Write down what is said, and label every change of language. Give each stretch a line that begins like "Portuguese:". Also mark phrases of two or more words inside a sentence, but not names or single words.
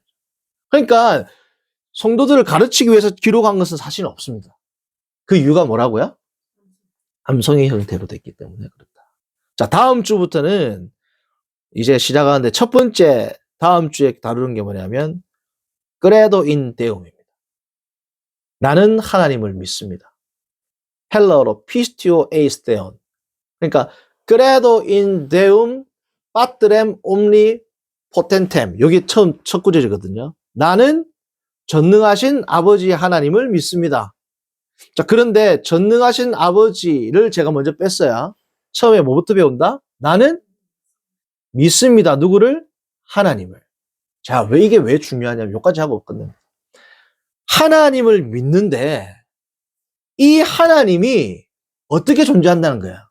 Korean: 그러니까 성도들을 가르치기 위해서 기록한 것은 사실 없습니다. 그 이유가 뭐라고요? 암송의 형태로 됐기 때문에 그렇다. 자, 다음 주부터는 이제 시작하는데 첫 번째 다음 주에 다루는 게 뭐냐면
Latin: credo in Deum
Korean: 입니다. 나는 하나님을 믿습니다. 헬러어로
Greek: πιστεύω εἰς θεόν.
Korean: 그러니까
Latin: credo in Deum patrem omnipotentem.
Korean: 여기 첫 구절이거든요. 나는 전능하신 아버지 하나님을 믿습니다. 자, 그런데 전능하신 아버지를 제가 먼저 뺐어요. 처음에 뭐부터 배운다? 나는 믿습니다. 누구를? 하나님을. 자, 이게 왜 중요하냐면 여기까지 하고 끝냅니다. 하나님을 믿는데 이 하나님이 어떻게 존재한다는 거야?